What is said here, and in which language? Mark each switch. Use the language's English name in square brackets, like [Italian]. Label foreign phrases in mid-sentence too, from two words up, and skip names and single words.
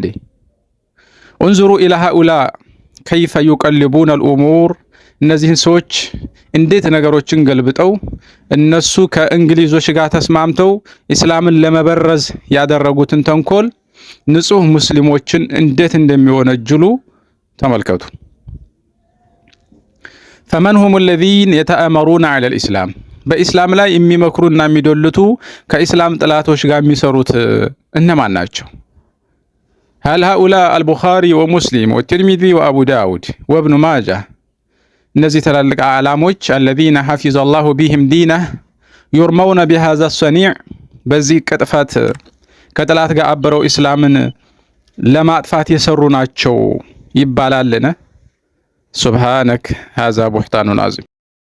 [Arabic] انظروا إلى هؤلاء كيف يقلبون الأمور። [Amharic] እነዚህን ሰዎች እንዴት ነገሮችን ገልብጠው እነሱ ከእንግሊዞች ጋር ተስማምተው ኢስላምን ለመበረዝ ያደረጉትን ተንኮል ንጹህ ሙስሊሞችን እንዴት እንደሚወነጅሉ ተመልከቱ። [Arabic] فمن هم الذين يتآمرون على الإسلام [Amharic] በኢስላም ላይ የሚመክሩና የሚዶልቱ ከኢስላም ጥላቶች ጋር የሚሰሩት እነማን ናቸው? [Arabic] هل هؤلاء البخاري ومسلم والترمذي وأبو داود وابن ماجه [Amharic] እነዚህ ትላልቅ አዕላሞች [Arabic] الذين حفظ الله بهم دينه يرمون بهذا الصنيع [Amharic] በዚህ ቅጥፈት ከጥላት ጋር አብረው ኢስላምን ለማጥፋት የሰሩ ናቸው ይባላልን? [Arabic] ሱብሃነክ هذا بهتان عظيم